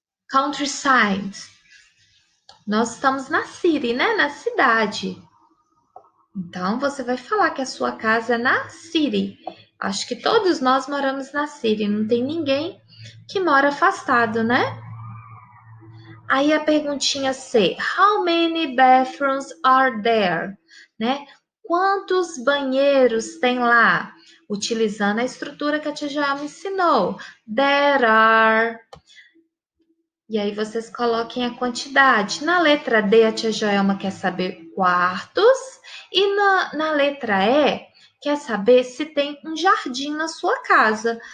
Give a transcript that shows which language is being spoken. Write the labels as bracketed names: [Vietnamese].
[Portuguese] Countryside. Nós estamos na city, né? Na cidade. Então você vai falar que a sua casa é na city. Acho que todos nós moramos na city, não tem ninguém que mora afastado, né? [English] Aí a perguntinha C, how many bathrooms are there? [Portuguese] Né? Quantos banheiros tem lá? Utilizando a estrutura que a tia já me ensinou. There are. E aí vocês coloquem a quantidade. Na letra D, a tia Joelma quer saber quartos. E na letra E, quer saber se tem um jardim na sua casa.